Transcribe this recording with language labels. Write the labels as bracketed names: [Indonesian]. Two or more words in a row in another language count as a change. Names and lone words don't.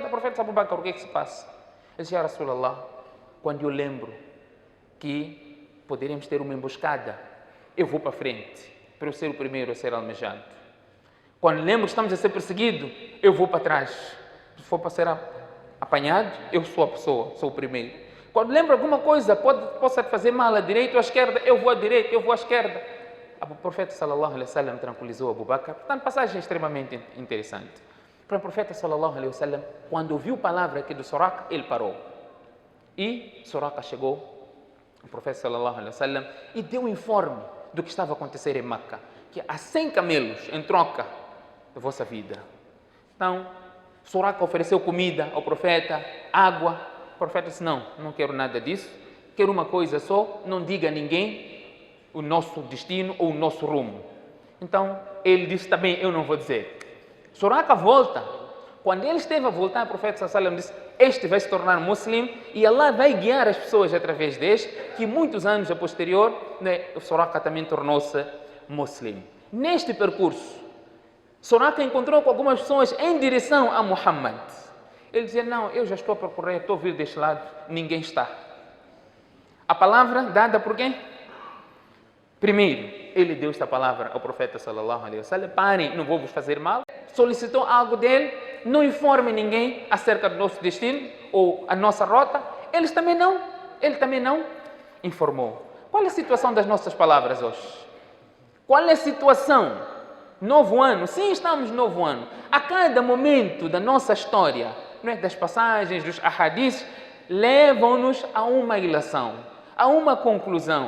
[Portuguese] O profeta disse: Abu Bakr, o que é que se passa? Ele disse: [Arabic] يا رسول الله, [Portuguese] quando eu lembro que poderemos ter uma emboscada, eu vou para frente, para eu ser o primeiro a ser almejado. Quando lembro que estamos a ser perseguidos, eu vou para trás. Se for para ser apanhado, eu sou a pessoa, sou o primeiro. Quando lembro alguma coisa, possa fazer mal à direita ou à esquerda, eu vou à direita, eu vou à esquerda. O profeta [Arabic] صلى الله عليه وسلم [Portuguese] tranquilizou Abu Bakr. Portanto, passagem extremamente interessante. Para o profeta [Arabic] صلى الله عليه وسلم, [Portuguese] quando ouviu a palavra aqui do Suraqa, ele parou. E Suraqa chegou, o profeta [Arabic] صلى الله عليه وسلم, [Portuguese] e deu um informe do que estava a acontecer em Meca, que há 100 camelos em troca da vossa vida. Então, Suraqa ofereceu comida ao profeta, água. O profeta disse: não quero nada disso, quero uma coisa só, não diga a ninguém o nosso destino ou o nosso rumo. Então, ele disse: também eu não vou dizer. Suraqa volta. Quando ele esteve a voltar, o profeta [Arabic] صلى الله عليه وسلم [Portuguese] disse: este vai se tornar muçulmano e Allah vai guiar as pessoas através deste, que muitos anos a posterior, o Suraqa também tornou-se muçulmano. Neste percurso, Suraqa encontrou com algumas pessoas em direção a Muhammad. Ele dizia: não, eu já estou a percorrer, estou a vir deste lado, ninguém está. A palavra dada por quem? Primeiro, ele deu esta palavra ao profeta [Arabic] صلى الله عليه وسلم: [Portuguese] parem, não vou vos fazer mal. Solicitou algo dele, não informe ninguém acerca do nosso destino ou a nossa rota. Ele também não informou. Qual é a situação das nossas palavras hoje? Qual é a situação? Novo ano, sim, estamos no novo ano. A cada momento da nossa história, não é, das passagens, dos ahadiths, levam-nos a uma ilação, a uma conclusão.